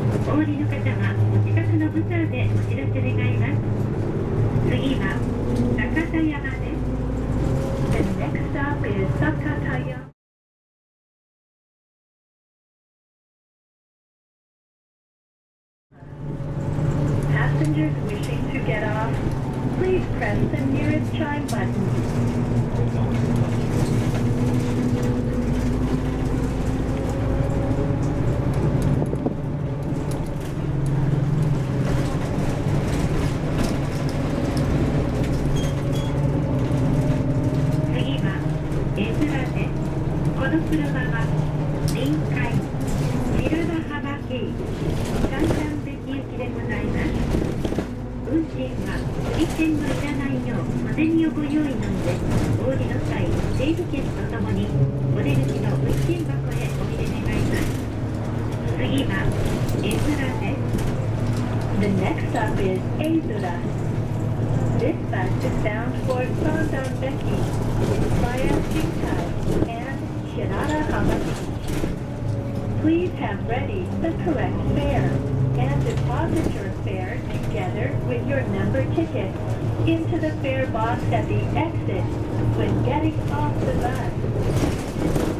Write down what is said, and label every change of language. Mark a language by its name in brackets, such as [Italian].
[Japanese] お降りの方はお近くのブザーでお知らせ願います。次は高田山です。 [English] The next stop is 高田山。 Passengers wishing to get off, please press the nearest chime button. [Japanese] 次は絵面です。この車は臨海白浜駅三段行きでございます。運賃は釣り券のいらないよう小銭をご用意の上、お降りの際整理券とともにお出口の運賃箱へお入れ願います。次は絵面です。 [English] The next stop is 絵面. This bus is bound for Sondonbeki via Shinkai and Shirahama. Please have ready the correct fare and deposit your fare together with your number ticket into the fare box at the exit when getting off the bus.